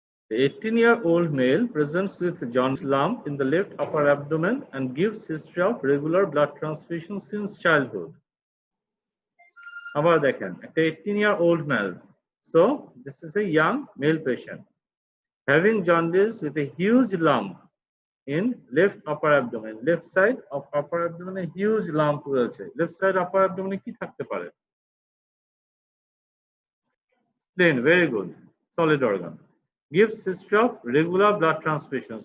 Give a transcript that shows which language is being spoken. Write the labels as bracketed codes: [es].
[en] The 18-year-old male presents with jaundice lump in the left upper abdomen and gives history of regular blood transfusion since childhood. [bn] আবার দেখেন, একটা 18-year-old male. [en] So this is a young male patient having jaundice with a huge lump in left upper abdomen. Left side of upper abdomen a huge lump রয়েছে। Left side upper abdomen [bn] কি থাকতে পারে? [en] Spleen, very good, solid organ. Gives history of regular blood transfusion.